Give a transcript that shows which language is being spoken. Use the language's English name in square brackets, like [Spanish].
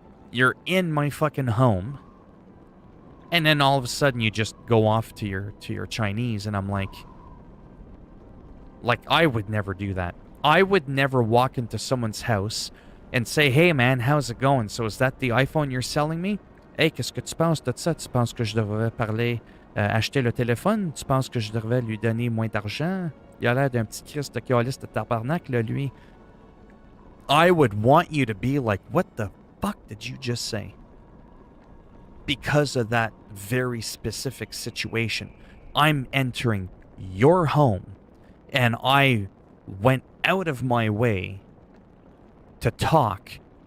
[English] You're in my fucking home. And then all of a sudden you just go off to your Chinese, and I'm like, I would never do that. I would never walk into someone's house and say, hey man, how's it going? So is that the iPhone you're selling me? [French] Hey, qu'est-ce que tu penses de ça? Tu penses que je devrais parler, acheter le téléphone? Tu penses que je devrais lui donner moins d'argent? Il a l'air d'un petit Christ de calice de tabarnak, là, lui. [English] I would want you to be like, what the fuck did you just say? Because of that very specific situation. I'm entering your home, and I went out of my way to talk.